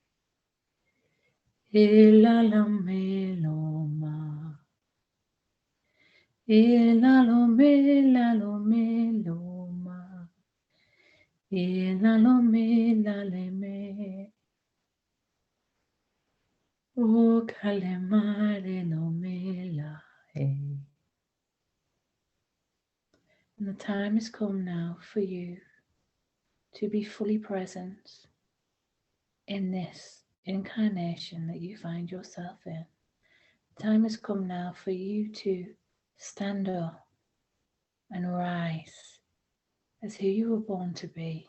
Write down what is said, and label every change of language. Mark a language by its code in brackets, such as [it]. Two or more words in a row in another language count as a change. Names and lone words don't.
[en] Elalome loma, elalome lalome loma, elalome laleme, o kalemare lome lae. And the time has come now for you to be fully present in this incarnation that you find yourself in. The time has come now for you to stand up and rise as who you were born to be.